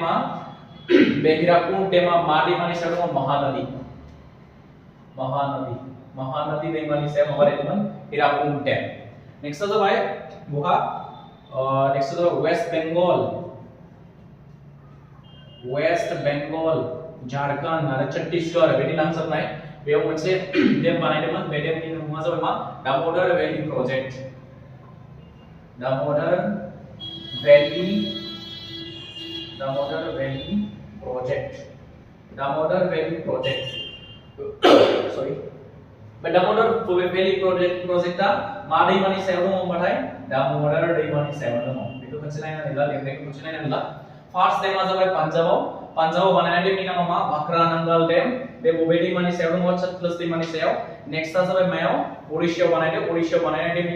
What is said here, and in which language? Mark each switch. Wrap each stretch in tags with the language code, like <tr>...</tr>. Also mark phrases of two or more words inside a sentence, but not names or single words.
<brx>डेमआ मा दैमानि सायाव दङ महानदी दैमानि सायाव मा बानायदोंमोन हिराकुड डेम नेक्स्टआ जाबाय बहा नेक्स्टआ जाबाय वेस्ट बेंगल झारखंड आरो छत्तीसगढ़ बेनि नांजाबनाय बेयाव मोनसे डेम बानायदोंमन बे डेमनि मुङा जाबाय मा दामोदर वैली प्रोजेक्ट सॉरी बे दामोदर वैली प्रोजेक्टआ मा दैमानि सायाव दङ होनबाथाय दामोदर दैमानि सायाव दङ बेखौ खनसे नायनानै ला लिरनायखौ खनसे नायनानै ला</brx> <en>first dam</en> <brx>जाबाय पान्जाबाव बानायनाय डेमनि नामा मा भाक्रा नांगाल डेम बे बबे दैमानि सायाव दङ सतलज दैमानि सायाव नेक्स्टआ जाबाय मायाव ओडिशायाव बानायनाय डेमनि</brx>